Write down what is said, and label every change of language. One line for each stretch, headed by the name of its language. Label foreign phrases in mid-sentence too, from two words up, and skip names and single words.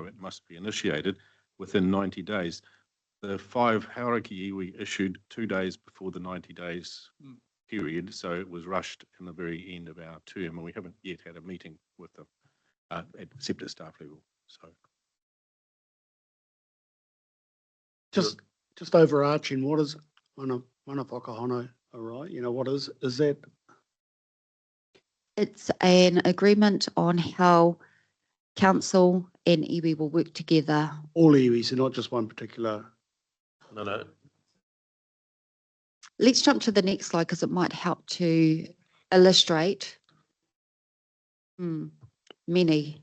English: It must be initiated within 90 days. The 5 Hauraki iwi issued 2 days before the 90 days period, so it was rushed in the very end of our term, and we haven't yet had a meeting with them except at staff level. So Just overarching, what is
Māori: mana whakahono,
English: all right? You know, what is that? It's an agreement on how council and iwi will work together. All iwis, not just one particular. No. Let's jump to the next slide, because it might help to illustrate many.